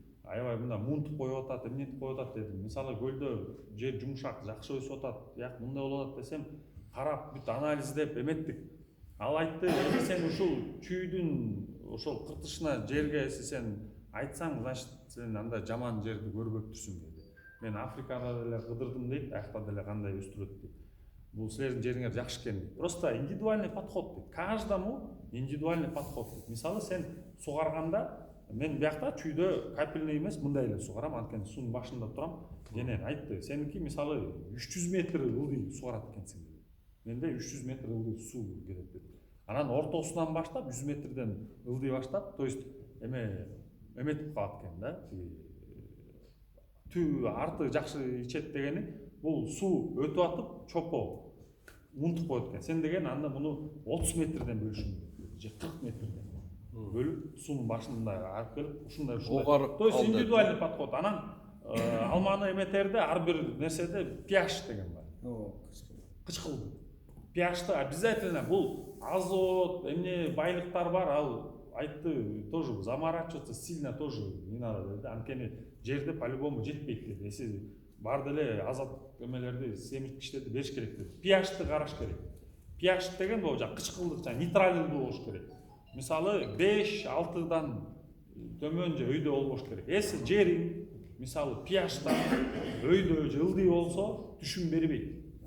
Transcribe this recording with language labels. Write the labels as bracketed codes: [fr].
[ky] Аябай мында мунтуп коюп атат, эмнетип коюп атат дедим. Мисалы көлдө жер жумшак, жакшы өсүп атат, як мындай болуп атат десем, карап бүт анализдеп эметтик. Ал айтты, сен ушул чүйдүн ошол кыртышына жерге сен айтсаң, значит сен андай жаман жерди көрбөптүрсүң деди. Мен Африкада деле кыдырдым дейт, аякта деле кандай өстүрөт дейт. Бул силердин жериңер жакшы экен дейт. [ru] Просто индивидуальный подход [ky] дейт. [ru] Каждому индивидуальный подход дейт. [ky] Мисалы сен сугарганда мен биякта чүйдө капельный эмес, мындай эле сугарам, анткени суунун башында турам. Женен айтты, сеники мисалы 300 метр ылдый сугарат экенсиң деди. Менде 300 метр ылдый суу келет деди. Анан ортосунан баштап 100 метрден ылдый баштап, [ru] то есть [ky] эметип калат экен да. Түү арты жакшы ичет дегени бул суу өтүп атып чопо мунтуп коет экен. Сен деген анда муну 30 метрден бөлүшүң керек, же 40 метрден бөлүп суунун башында алып келип ушундай. [ru] То есть индивидуальный подход. [ky] Анан алманы эметерде ар бир нерседе pH деген бар. Кычкыл. pH'ты обязательно бул азот, эмне байлыктар бар, ал айтты, [ru] тоже заморачиваться сильно тоже не надо [ky] dedi. Анткени жерде [ru] по-любому [ky] жетпейт dedi. Эси бар деле азат эмелерди, семирткичтерди бериш керек dedi. pH'ты караш керек. pH деген бул жаңы кычкылдык, жаңы нейтралдуу болуш керек. Мисалы 5-6дан төмөн же өйдө болбош керек. Эси жериң мисалы pH'тан өйдө же ылдый болсо түшүм бербейт.